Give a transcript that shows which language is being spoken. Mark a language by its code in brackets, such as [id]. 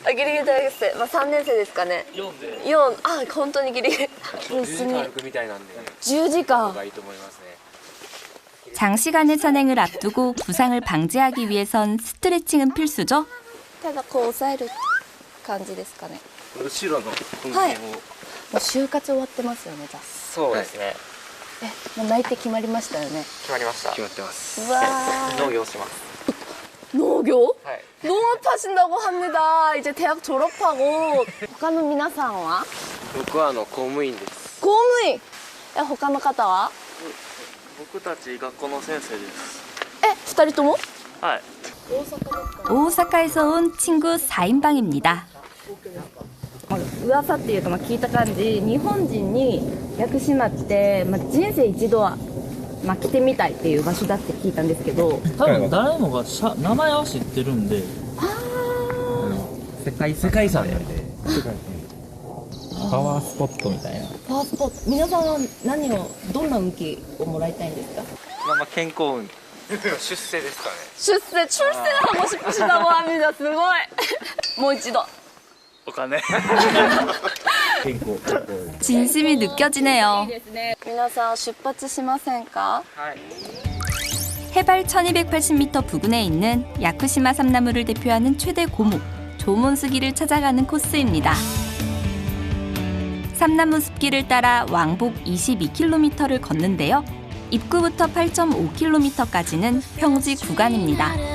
[ja] あ、ギリギリ大学生、まあ3年生ですかね。4、あ、本当にギリギリ。 10時間歩くみたいなんで。 10時間。 [ko] 장시간의 산행을 앞두고 부상을 방지하기 위해선 스트레칭은 필수죠. [ja] ただこう押さえる感じですかね。後ろのはい。もう就活終わってますよね、じゃあ。そうですね。もう内定決まりましたよね。決まりました。決まってます。うわー。農業します。 [ko] 농교? 네. 농업하신다고 합니다. 이제 대학 졸업하고. [ja] 他の皆さんは? 僕は公務員です。公務員?他の方は? 僕たち学校の先生です。 2人とも? はい。 [ko] 오사카에서 온 친구 4인방입니다. [ja] 噂っていうか、聞いた感じ、日本人に屋久島って、人生一度は、来てみたいっていう場所だって聞いたんですけど、多分誰もが名前は知ってるんで、世界遺産なんで、パワースポットみたいな。パワースポット、皆さんはどんな運気をもらいたいんですか？健康運。出世ですかね。 [ko] 출세, 출세하고 싶으시다고 합니다. [ja] すごい.もう一度. お金。 [ko] 진심이 느껴지네요. [ja] 皆さん出発しませんか? [ko] 해발 1280m 부근에 있는 야쿠시마 삼나무를 대표하는 최대 고목 조몬스기를 찾아가는 코스입니다. 삼나무 숲길을 따라 왕복 22km를 걷는데요. 입구부터 8.5km까지는 평지 구간입니다.